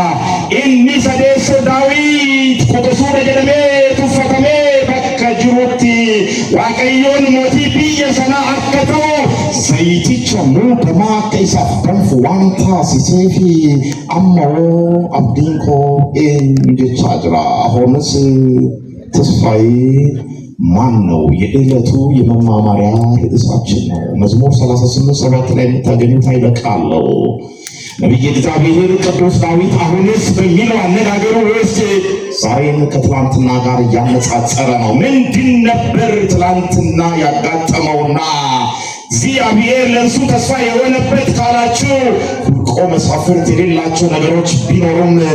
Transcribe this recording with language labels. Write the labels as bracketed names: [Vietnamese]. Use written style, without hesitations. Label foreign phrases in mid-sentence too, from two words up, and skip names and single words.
[Oromo] Inni sadeessoo Daawit qotosuudha jedhamee tuffatamee bakka jirutti Waaqayyoon mootii biyya sanaa akka ta'u zayiticha muudamaa akka isaaf danfu waan taasiseefi ammoo abdiin koo eenyu jechaa jira. [Amharic] አሁንስ ተስፋዬ ማን ነው? የዕለቱ የመማማሪያ ርዕሳችን ነው። መዝሙር 38:7 ላይ የምታገኙት ኃይለ ቃል ነው። ነቢየ እግዚአብሔር ቅዱስ ዳዊት አሁንስ በሚለው አነጋገሩ ውስጥ ዛሬን ከትላንትና ጋር እያነጻጸረ ነው። ምንድን ነበር ትላንትና ያጋጠመውና እግዚአብሔር ለእሱ ተስፋ የሆነበት ካላችሁ ሁልቆ መሳፍርት የሌላቸው ነገሮች ቢኖሩም